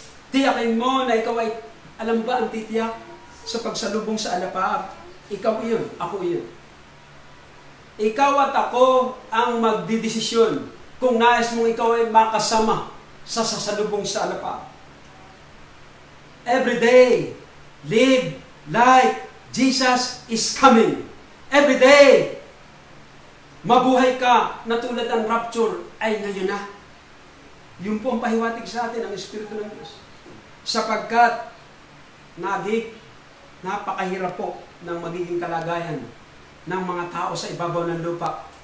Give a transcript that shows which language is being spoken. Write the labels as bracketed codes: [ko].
[tl] Tiyakin mo na ikaw ay, alam ba ang titiyak sa pagsalubong sa alapaap? Ikaw iyon, ako iyon. Ikaw at ako ang magdidesisyon kung nais mong ikaw ay makasama sa sasalubong sa alapaap. [en] Every day, live like Jesus is coming. Every day, [tl] mabuhay ka na tulad ng rapture ay ngayon na. Yun po ang pahiwatig sa atin ng Espiritu ng Diyos. Sapagkat napakahirap po ng magiging kalagayan ng mga tao sa ibabaw ng lupa.